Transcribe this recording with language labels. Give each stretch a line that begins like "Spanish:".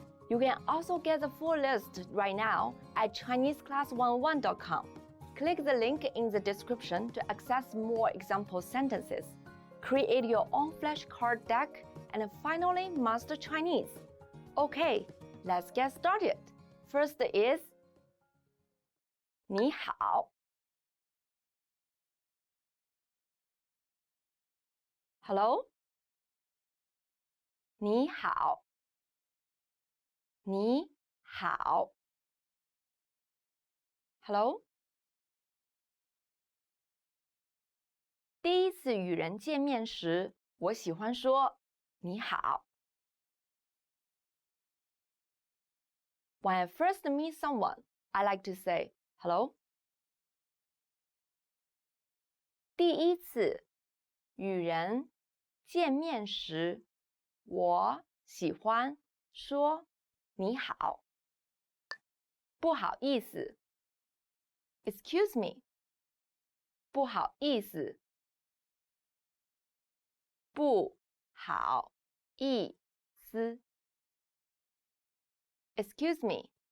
English: You can also get the full list right now at ChineseClass101.com. Click the link in the description to access more example sentences. Create your own flashcard deck and finally master Chinese. Okay, let's get started. First is
Chinese: 你好 Hello 你好你好 Hello 第一次与人见面时，我喜欢说你好
English: When I first meet someone, I like to say hello
Chinese: 第一次与人见面时，我喜欢说你好。不好意思 ，
English: Excuse me。
Chinese: 不好意思，不好意思。
English: Excuse me。